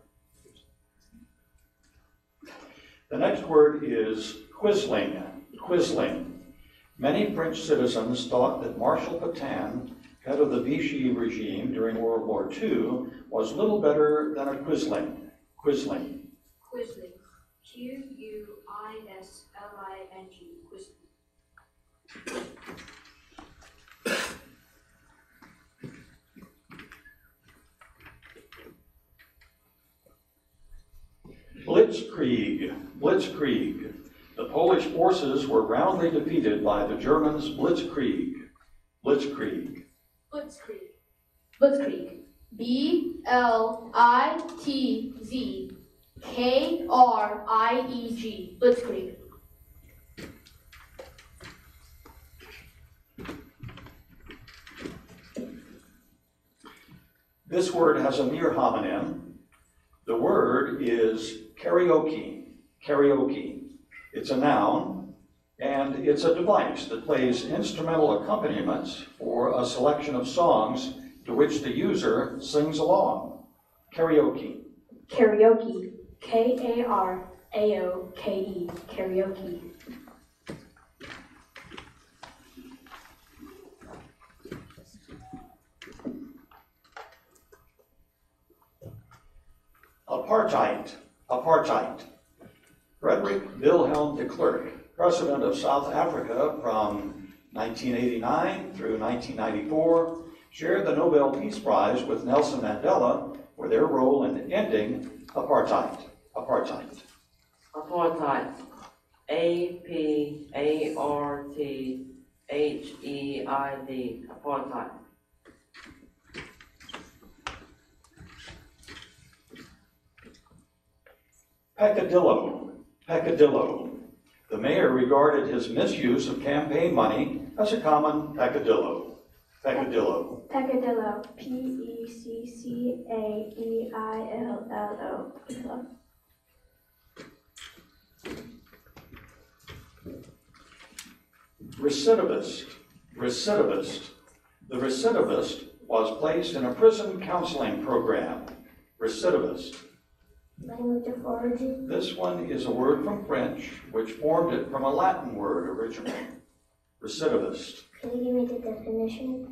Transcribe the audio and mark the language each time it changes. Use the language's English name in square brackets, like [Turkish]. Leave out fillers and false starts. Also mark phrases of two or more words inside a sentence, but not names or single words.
[English] The next word is quisling. Quisling. Many French citizens thought that Marshal Pétain, head of the Vichy regime during World War II, was little better than a quisling. Quisling. Quisling. Q-U-I-S-L-I-N-G. Quisling. Blitzkrieg. Blitzkrieg. The Polish forces were roundly defeated by the Germans' Blitzkrieg. Blitzkrieg. Blitzkrieg. Blitzkrieg. B-L-I-T-Z-K-R-I-E-G. Blitzkrieg. This word has a near homonym. The word is karaoke. Karaoke. It's a noun, and it's a device that plays instrumental accompaniments for a selection of songs to which the user sings along. Karaoke. Karaoke. K-A-R-A-O-K-E. Karaoke. Apartheid. Apartheid. Frederick Wilhelm de Klerk, president of South Africa from 1989 through 1994, shared the Nobel Peace Prize with Nelson Mandela for their role in ending apartheid. Apartheid. Apartheid. A-P-A-R-T-H-E-I-D. Apartheid. Peccadillo. Peccadillo. The mayor regarded his misuse of campaign money as a common peccadillo. Peccadillo. Peccadillo. P-E-C-C-A-D-I-L-L-O. Peccadillo. Recidivist. Recidivist. The recidivist was placed in a prison counseling program. Recidivist. Language of origin. This one is a word from French, which formed it from a Latin word originally. Recidivist. Can you give me the definition?